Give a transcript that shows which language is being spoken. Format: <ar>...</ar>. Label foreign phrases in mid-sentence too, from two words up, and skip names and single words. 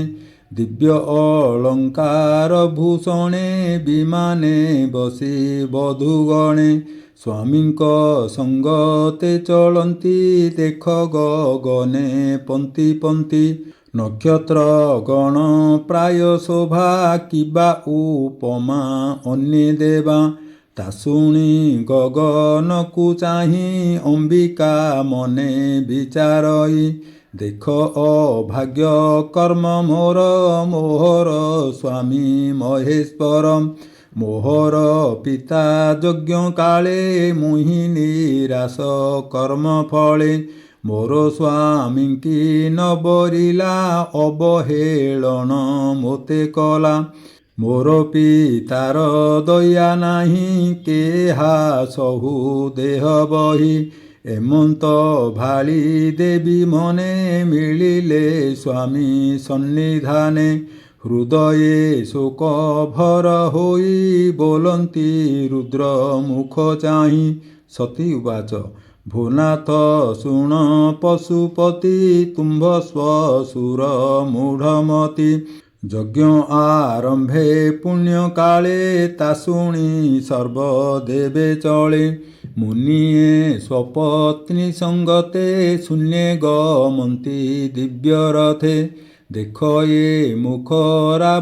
<or>ଦିବ୍ୟ ଅଳଙ୍କାର ଭୂଷଣେ ବିମାନେ ବସି ବଧୁଗଣେ ସ୍ୱାମୀଙ୍କ ସଙ୍ଗତେ ଚଳନ୍ତି ଦେଖ ଗଗନେ ପଙ୍କ୍ତି ପଙ୍କ୍ତି ନକ୍ଷତ୍ର ଗଣ ପ୍ରାୟ ଶୋଭା କିବା ଉପମା ଅନ୍ୟେ ଦେବା ତାଶୁଣି ଗଗନ କୋ ଚାହି ଅମ୍ବିକା ମନେ ବିଚାରଇ ଦେଖ ଅଭାଗ୍ୟ କର୍ମ ମୋର ମୋହର ସ୍ୱାମୀ ମହେଶ୍ୱର ମୋହର ପିତା ଯଜ୍ଞ କାଳେ ମୁହି ନିରାଶ କର୍ମ ଫଳେ ମୋର ସ୍ୱାମୀ କି ନ ବରିଲା ଅବହେଳନ ମୋତେ କଲା ମୋର ପିତାର ଦୟା ନାହିଁ କେହା ସହୁ ଦେହ ବହି ଏମନ୍ତ ଭାଳି ଦେବୀ ମନେ ମିଳିଲେ ସ୍ୱାମୀ ସନ୍ନିଧାନେ ହୃଦୟେ ଶୋକ ଭର ହୋଇ ବୋଲନ୍ତି ରୁଦ୍ର ମୁଖ ଚାହି ସତୀ ଉବାଚ ଭୂନାଥ ଶୁଣ ପଶୁପତି ତୁମ୍ଭ ସ୍ୱଶୁର ମୂଢ଼ମତି ଯଜ୍ଞ ଆରମ୍ଭେ ପୁଣ୍ୟ କାଳେ ତାଶୁଣି ସର୍ବଦେବେ ଚଳେ ମୁନିୟେ ସ୍ୱପତ୍ନୀ ସଙ୍ଗତେ ଶୂନ୍ୟେ ଗମନ୍ତି ଦିବ୍ୟ ରଥେ ଦେଖ ଯେ ମୁଖରା</or>